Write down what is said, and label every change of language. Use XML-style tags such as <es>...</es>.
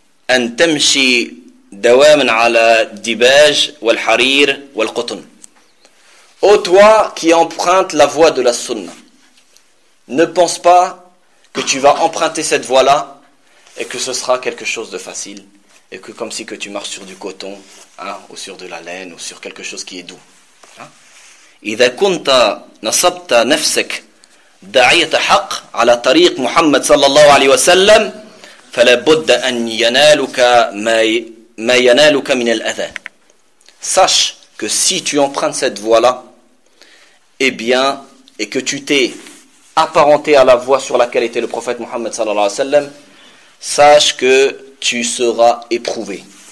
<ar>أن تمشي دواما على الدباج والحرير والقطن.</ar> <fr>Ô toi qui empruntes la voie de la sunna, ne pense pas que tu vas emprunter cette voie-là et que ce sera quelque chose de facile et que comme si que tu marches sur du coton hein, ou sur de la laine ou sur quelque chose qui est doux.</fr> <ar>إذا كنت نصبت نفسك داعية حق على طريق محمد صلى الله عليه وسلم فلابد أن ينالك ما ينالك من الأذى.</ar> <fr>Sache que si tu empruntes cette voie-là, eh bien, et que tu t'es apparentée à la voie sur laquelle était le prophète Mohammed sallallahu alayhi wa sallam, sache que tu seras éprouvé.</fr>